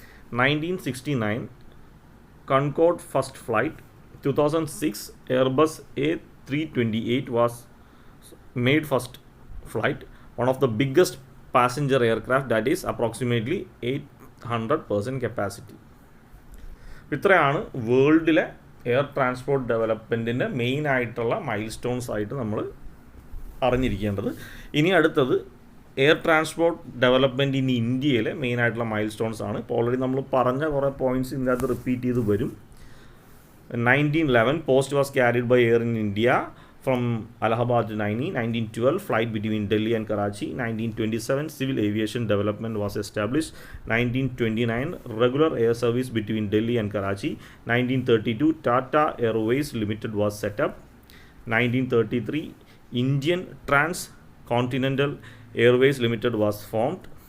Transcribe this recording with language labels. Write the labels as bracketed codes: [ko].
[en] 1969 Concorde first flight. 2006 Airbus A328 was made first flight, one of the biggest passenger aircraft, that is approximately 800% capacity. [ml] ഇത്രയാണ് വേൾഡിലെ air transport ഡെവലപ്മെൻറ്റിൻ്റെ main ആയിട്ടുള്ള mile stones ആയിട്ട് നമ്മൾ അറിഞ്ഞിരിക്കേണ്ടത്. ഇനി അടുത്തത് air transport development in ഇന്ത്യയിലെ main ആയിട്ടുള്ള mile stones ആണ്. ഇപ്പോൾ ഓൾറെഡി നമ്മൾ പറഞ്ഞ കുറേ പോയിൻറ്റ്സ് ഇതിൻ്റെ അകത്ത് റിപ്പീറ്റ് ചെയ്ത് വരും. [en] 1911 post was carried by air in India from Allahabad to Naini. 1912 flight between Delhi and Karachi. 1927 civil aviation development was established. 1929 regular air service between Delhi and Karachi. 1932 Tata Airways Limited was set up. 1933 Indian Transcontinental Airways Limited was formed.